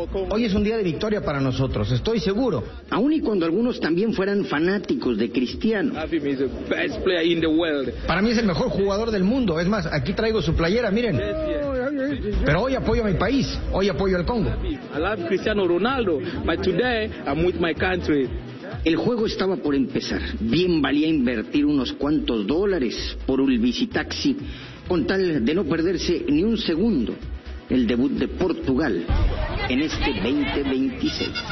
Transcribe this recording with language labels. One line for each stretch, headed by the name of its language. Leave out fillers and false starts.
Spanish: Hoy es un día de victoria para nosotros, estoy seguro. Aún y cuando algunos también fueran fanáticos de Cristiano. Para mí es el mejor jugador del mundo, es más, aquí traigo su playera, miren. Pero hoy apoyo a mi país, hoy apoyo al Congo.
English: Love Cristiano Ronaldo, but today I'm with my country.
Spanish: El juego estaba por empezar. Bien valía invertir unos cuantos dólares por un visitaxi, con tal de no perderse ni un segundo el debut de Portugal en este 2026.